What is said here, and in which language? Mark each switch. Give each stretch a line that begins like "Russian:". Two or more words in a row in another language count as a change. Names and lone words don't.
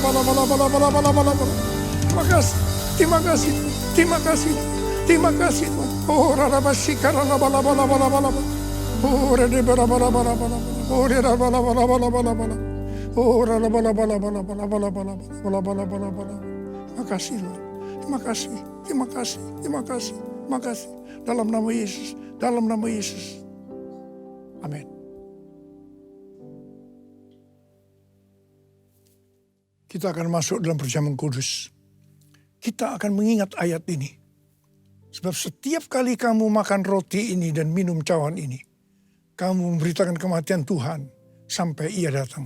Indonesian: Terima kasih Tuhan. Oh, radabasi karana bala bala bala bala. Oh, rade bala bala bala bala. Oh, rada bala bala bala bala bala. Oh, rada bala bala bala bala bala bala bala bala bala bala. Terima kasih, Tuhan. Terima kasih, terima kasih, terima kasih, terima kasih. Dalam nama Yesus, dalam nama Yesus. Amin. Kita akan masuk dalam perjamuan kudus. Kita akan mengingat ayat ini. Sebab setiap kali kamu makan roti ini dan minum cawan ini, kamu memberitakan kematian Tuhan sampai ia datang.